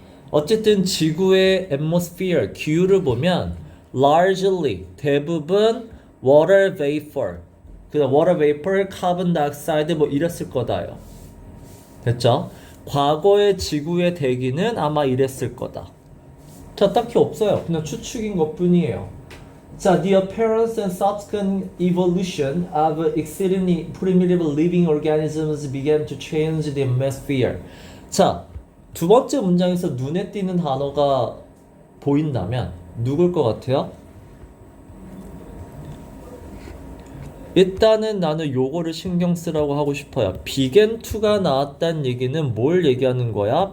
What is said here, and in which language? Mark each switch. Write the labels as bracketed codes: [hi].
[ko] 어쨌든 지구의 atmosphere, 기후를 보면 largely, 대부분 water vapor 그다음 water vapor, carbon dioxide 뭐 이랬을 거다요. 됐죠? 과거의 지구의 대기는 아마 이랬을 거다. 자, 딱히 없어요. 그냥 추측인 것 뿐이에요. [en] 자, the appearance and subsequent evolution of exceedingly primitive living organisms began to change the atmosphere. [ko] 자, 두 번째 문장에서 눈에 띄는 단어가 보인다면 누굴 것 같아요? 일단은 나는 요거를 신경 쓰라고 하고 싶어요. began to가 나왔다는 얘기는 뭘 얘기하는 거야?